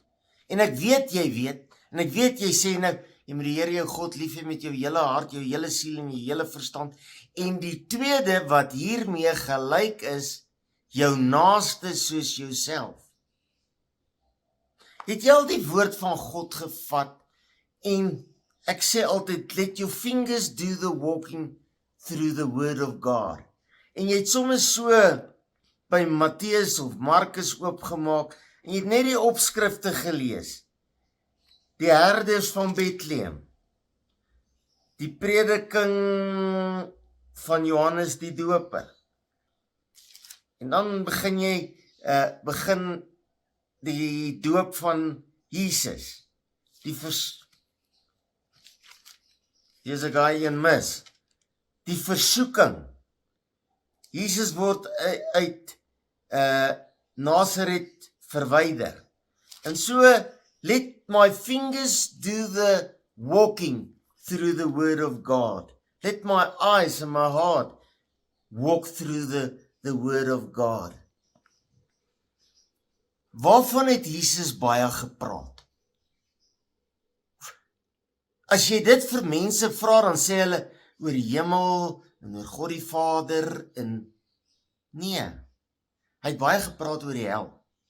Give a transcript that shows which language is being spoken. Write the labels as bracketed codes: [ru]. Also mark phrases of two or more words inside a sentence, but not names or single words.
[af] En ek weet jy weet, en ek weet jy sê nou, jy moet die Here jou God lief hê met jou hele hart, jou hele siel en jou hele verstand. En die tweede wat hiermee gelyk is, jou naaste soos jouself. Het jy al die woord van God gevat en ek sê altyd, [en] let your fingers do the walking through the word of God. [af] En jy het soms so by Matteus of Markus oopgemaak en jy het net die opskrifte gelees. Die herders van Bethlehem. Die prediking van Johannes die Doper. En dan begin jy die doop van Jesus. [en] Here's a guy in mis. [af] Die versoeking. Jesus word uit Nazareth verwyder. En so, [en] let my fingers do the walking through the word of God. Let my eyes and my heart walk through the word of God. [af] Waarvan het Jesus baie gepraat? As jy dit vir mense vra, dan sê hulle oor die hemel en oor God die Vader en nee, hy het baie gepraat oor die hel.